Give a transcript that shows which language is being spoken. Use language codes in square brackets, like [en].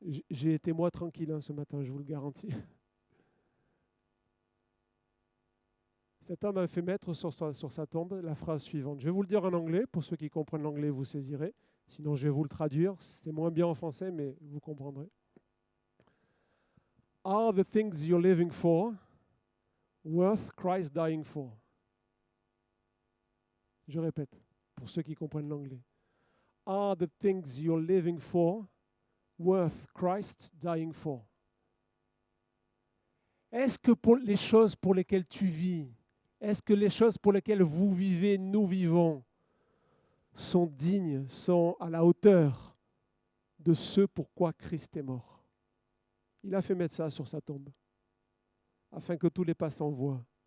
[fr] J'ai été moi tranquille ce matin, je vous le garantis. Cet homme a fait mettre sur sa tombe la phrase suivante. Je vais vous le dire en anglais, pour ceux qui comprennent l'anglais, vous saisirez. Sinon, je vais vous le traduire. C'est moins bien en français, mais vous comprendrez. [en] Are the things you're living for worth Christ dying for? [fr] Je répète, pour ceux qui comprennent l'anglais. [en] Are the things you're living for worth Christ dying for? [fr] Est-ce que pour les choses pour lesquelles tu vis, est-ce que les choses pour lesquelles vous vivez, nous vivons, sont dignes, sont à la hauteur de ce pourquoi Christ est mort? Il a fait mettre ça sur sa tombe, afin que tous les passants voient.